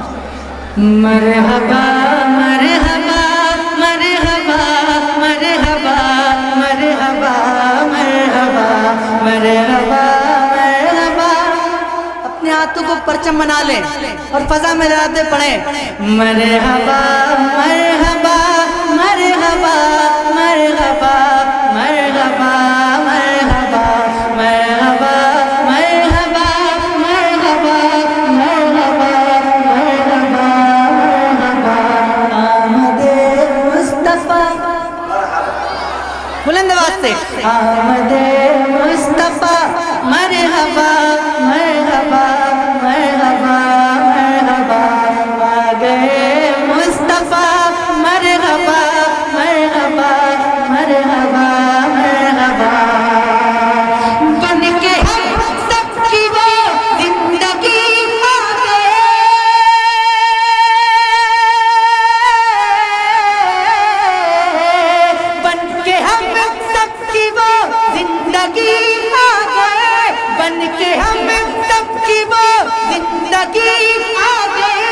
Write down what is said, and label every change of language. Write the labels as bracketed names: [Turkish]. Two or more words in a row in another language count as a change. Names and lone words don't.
[Urdu] مرحبا مرحبا مرحبا مرحبا مرحبا مرحبا مرحبا مرحبا. اپنے ہاتھوں کو پرچم بنا لیں اور فضا میں لہراتے پڑھیں. مرحبا مرحبا مرحبا مرحبا مرحبا مرحبا مرحبا مرحبا مرحبا مرحبا مرحبا مرحبا. آمد مصطفیٰ، بلند آواز سے آمد مصطفیٰ. مرحبا مرحبا مرحبا مرحبا. آ گئے مصطفیٰ. مرحبا مرحبا مرحبا مرحبا. بن کے ہم سب کی وہ زندگی آ گئے، بن کے ہم سب کی وہ زندگی آ گئے، بن کے ہم سب کی وہ زندگی آ گئے.